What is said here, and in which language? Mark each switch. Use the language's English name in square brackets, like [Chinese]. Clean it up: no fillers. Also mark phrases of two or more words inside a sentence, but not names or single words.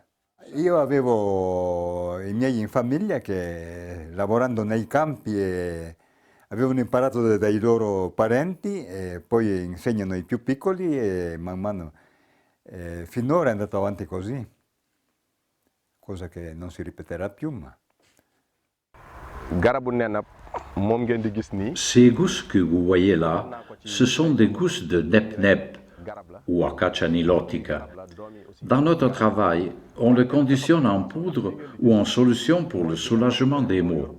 [Italian] Io avevo i miei in famiglia che lavorando nei campi avevano imparato dai loro parenti e poi insegnano ai più piccoli e man mano finora è andato avanti così, cosa che non si ripeterà più. Ma... [French] Ces gousses que vous voyez là, ce sont des gousses de nep-nep ou Acacia nilotica. Dans notre travail, on le conditionne en poudre ou en solution pour le soulagement des maux.